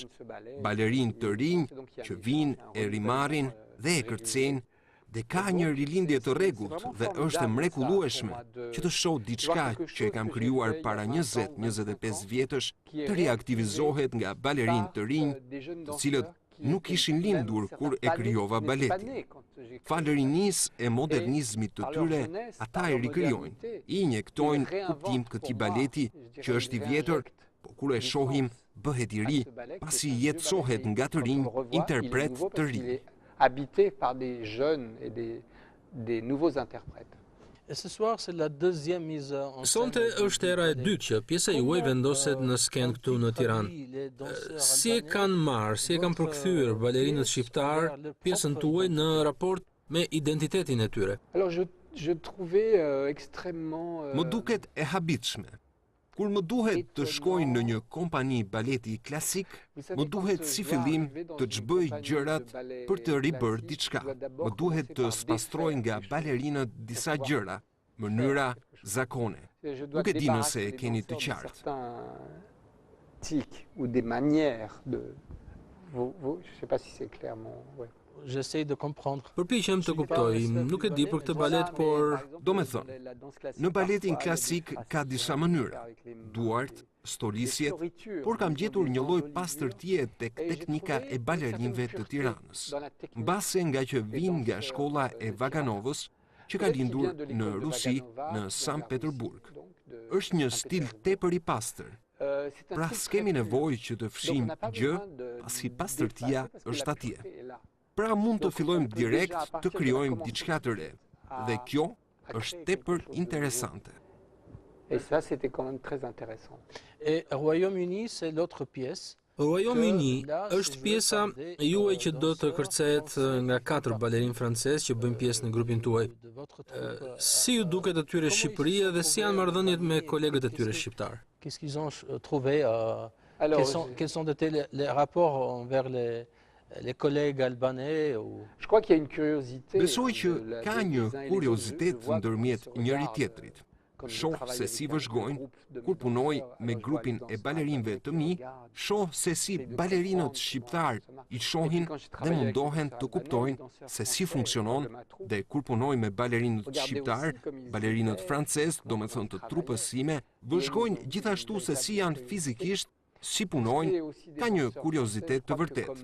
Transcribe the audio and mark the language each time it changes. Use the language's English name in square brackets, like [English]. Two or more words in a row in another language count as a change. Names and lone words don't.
[Albanian] Balerinë të rinj që vinë, e rimarrin dhe e kërcejnë, dhe ka një rilindje të rregullt dhe është e mrekullueshme që të shoh diçka që e kam krijuar para 20-25 vjetësh të riaktivizohet nga balerinë të rinj, të cilët nuk ishin lindur kur e krijova baletin. Falërinisë e modernizmit të tyre, ata e rikrijojnë, i injektojnë kuptim këtij baleti që është i vjetër, po kur e shohim bëhet i ri, pasi jetësohet nga të rinj interpret të rinj. [French] Habité par des jeunes et des nouveaux interprètes. Et ce soir, c'est la deuxième mise en scène. [Albanian] Sonte është era e dytë që pjesa juaj vendoset në skenë këtu në Tiranë. Si e kanë marrë, si e kanë përkthyer balerinët shqiptar pjesën tuaj në raport me identitetin e tyre? [French] Alors je trouvais extrêmement [Albanian] Më duket e habitshme. Kur më duhet të shkoj në një kompani baleti klasik, më duhet si fillim të çbëj gjërat për të ribërë diçka. Më duhet të spastroj nga balerinët disa gjëra, mënyra, zakone. Nuk e di nëse e keni të qartë. [French] Tic ou des manières de je sais pas si c'est clairement, ouais. J'essaie de comprendre. [Albanian] Përpiqem të kuptoj, nuk e di për këtë balet, por Do me thënë, në baletin klasik ka disa mënyra, duart, storisjet, por kam gjetur një lloj pastërtie tek teknika e balerinëve të Tiranës. Mbase nga që vin nga shkolla e Vaganovës, që ka lindur në Rusi, në Sankt Peterburg. Është një stil tepër i pastër. Pra s'kemi nevojë që të fshim gjë, pasi pastërtia është atje. Pra mund të fillojmë direkt të krijojmë diçka të re. Dhe kjo është tepër interesante. [French] Et ça c'était quand même très intéressant. Et Royaume-Uni, c'est l'autre pièce. [Albanian] Royaume-Uni është pjesa juaj që do të kërcehet nga 4 balerinë francezë që bëjnë pjesë në grupin tuaj. Si ju duket atyre Shqipëria dhe si janë marrëdhëniet me kolegët e tyre shqiptar? [French] Qu'est-ce qu'ils ont trouvé quels sont été les rapports envers les collègues albanais ou... Je crois qu'il y a une curiosité. [Albanian] Besoj që ka një kuriozitet ndërmjet njëri tjetrit. Shoh se si vëzhgojnë, kur punoj me grupin e balerinëve të mi, shoh se si balerinët shqiptar i shohin dhe mundohen të kuptojnë se si funksionon, dhe kur punoj me balerinët shqiptar, balerinët francez, do me thënë të trupës sime, vëzhgojnë gjithashtu se si janë fizikisht, si punojnë, ka një kuriozitet të vërtet.